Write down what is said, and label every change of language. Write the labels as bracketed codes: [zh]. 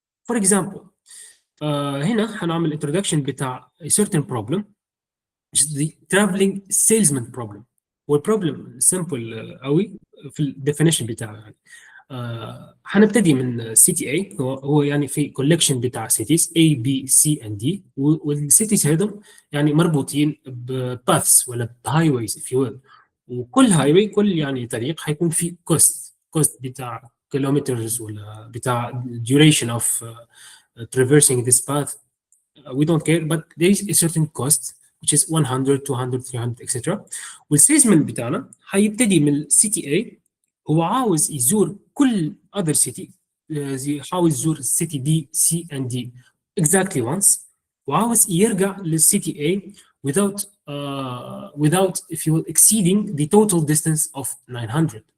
[en] For example [ar] هنا هنعمل [en] introduction بتاع a certain problem which is the traveling salesman problem. [ar] والبروبلم simple قوي في الديفينيشن بتاعه يعني. هنبتدي من city A هو يعني في collection بتاع cities A B C and D والcities هذول يعني مربوطين بpaths ولا highways [en] if you will. [ar] وكل highway كل يعني طريق هيكون فيه cost بتاع kilometers ولا بتاع [en] duration of traversing this path. We don't care, but there is a certain cost which is 100 200 300 etc. [ar] والسيزمن بتاعنا هيبتدي من city A هو عاوز يزور كل other city عاوز يزور city B C and D exactly once وعاوز يرجع للcity A [en] without if you will exceeding the total distance of 900.